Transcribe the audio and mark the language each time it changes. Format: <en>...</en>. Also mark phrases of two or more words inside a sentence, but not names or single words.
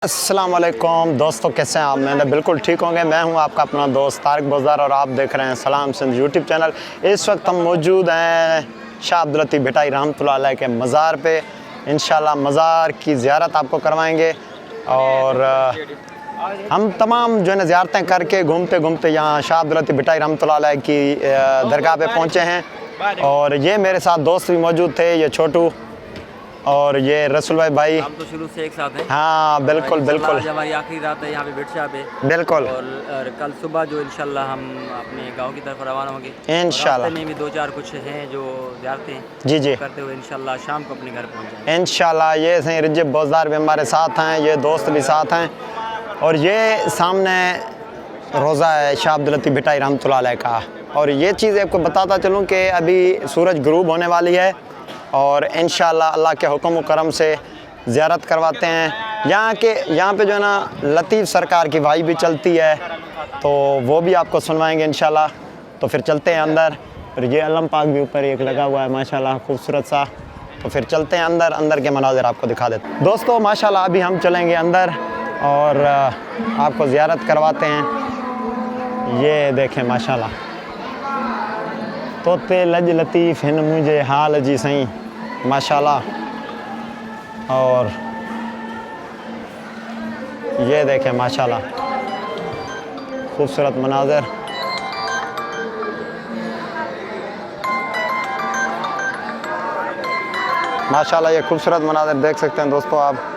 <ar>السلام عليكم</ar> <hi>दोस्तों, कैसे हैं आप? मैंने बिल्कुल ठीक होंगे। मैं हूं आपका अपना दोस्त तारिक बोज़दार और आप देख रहे हैं सलाम सिंध यूट्यूब चैनल। इस वक्त हम मौजूद हैं शाह अब्दुल लतीफ़ भिटाई</hi> <ar>رحمة الله عليه</ar> <hi>के मज़ार पे। इंशाल्लाह मज़ार की ज़ियारत आपको करवाएंगे और हम तमाम जो है ना ज़ियारतें करके घूमते घूमते यहाँ शाह अब्दुल लतीफ़ भिटाई</hi> <ar>رحمة الله عليه</ar> <hi>की दरगाह पे पहुँचे हैं। और ये मेरे साथ दोस्त भी मौजूद थे, ये छोटू और ये रसूल भाई। हम तो शुरू से एक साथ हैं। हाँ बिल्कुल बिल्कुल। आज हमारी आखिरी रात है यहाँ पे बिटशा पे। बिल्कुल। और कल सुबह जो इंशाल्लाह हम अपने गांव की तरफ रवाना होंगे इंशाल्लाह। में भी 2-4 कुछ हैं जो ज़ियारतें जी करते हुए इंशाल्लाह शाम को अपने घर पहुँच जाएंगे इंशाल्लाह। ये सही रिजब बोज़दार भी हमारे साथ हैं, ये दोस्त भी साथ हैं और ये सामने रोज़ा है शाह अब्दुल लतीफ़ भिटाई</hi> <ar>رحمة الله عليه</ar> <hi>का। और ये चीज़ आपको बताता चलूँ कि अभी सूरज गुरूब होने वाली है और इंशाल्लाह अल्लाह के हुक्म व करम से ज़ियारत करवाते हैं। यहाँ पे जो है ना लतीफ़ सरकार की वाई भी चलती है, तो वो भी आपको सुनवाएंगे इंशाल्लाह। तो फिर चलते हैं अंदर। और ये अलम पाक भी ऊपर एक लगा हुआ है माशाल्लाह खूबसूरत सा। तो फिर चलते हैं अंदर के मनाज़िर आपको दिखा देते हैं दोस्तों। माशाल्लाह अभी हम चलेंगे अंदर और आपको ज़ियारत करवाते हैं। ये देखें माशाल्लाह,</hi> <sd>तोते लज लतीफ़ हिन मुझे हाल जी सही माशाल्लाह।</sd> <hi>और ये देखें माशाल्लाह खूबसूरत मनाज़र। माशाल्लाह ये खूबसूरत मनाज़र देख सकते हैं दोस्तों आप।</hi>